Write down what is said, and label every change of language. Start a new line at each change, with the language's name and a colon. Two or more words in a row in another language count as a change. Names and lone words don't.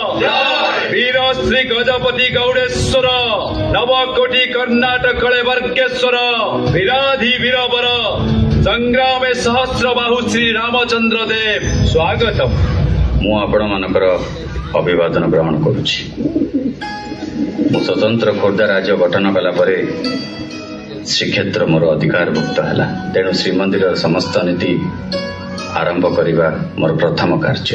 Sanskrit: वीर श्री गजपति गौडेश्वर नवकोटि कर्नाटक कलेवर्गेश्वर वीराधि वीरवर संग्रामे सहस्र बाहु श्री रामचंद्र देव स्वागतम।
Odia: ମୁଁ ଆପଣମାନଙ୍କର ଅଭିବାଦନ ଗ୍ରହଣ କରୁଛି। ମୁଁ ସ୍ୱତନ୍ତ୍ର ଖୋର୍ଦ୍ଧା ରାଜ୍ୟ ଗଠନ କଲା ପରେ ଶ୍ରୀକ୍ଷେତ୍ର ମୋର ଅଧିକାରଭୁକ୍ତ ହେଲା। ତେଣୁ ଶ୍ରୀମନ୍ଦିରର ସମସ୍ତ ନୀତି ଆରମ୍ଭ କରିବା ମୋର ପ୍ରଥମ କାର୍ଯ୍ୟ।